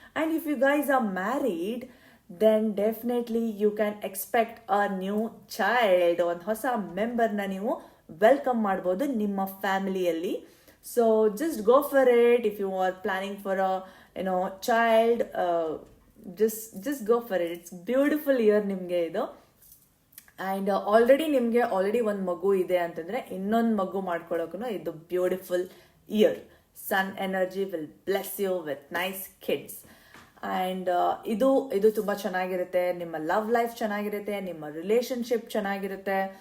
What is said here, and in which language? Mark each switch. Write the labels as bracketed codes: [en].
[en] And if you guys are married then definitely you can expect a new child. [kn] ಒಂದು ಹೊಸ ಮೆಂಬರ್ನ ನೀವು welcome ಮಾಡ್ಬೋದು ನಿಮ್ಮ ಫ್ಯಾಮಿಲಿಯಲ್ಲಿ. [en] So just go for it. If you are planning for a child, just go for it. It's beautiful year [kn] ನಿಮ್ಗೆ ಇದು. And already ಒಂದು ಮಗು ಇದೆ ಅಂತಂದ್ರೆ ಇನ್ನೊಂದು ಮಗು ಮಾಡ್ಕೊಳ್ಳೋಕು ಇದು beautiful year. [en] Sun energy will bless you with nice kids. [kn] And ಇದು ತುಂಬಾ ಚೆನ್ನಾಗಿರುತ್ತೆ. ನಿಮ್ಮ ಲವ್ ಲೈಫ್ ಚೆನ್ನಾಗಿರುತ್ತೆ, ನಿಮ್ಮ ರಿಲೇಶನ್ಶಿಪ್ ಚೆನ್ನಾಗಿರುತ್ತೆ.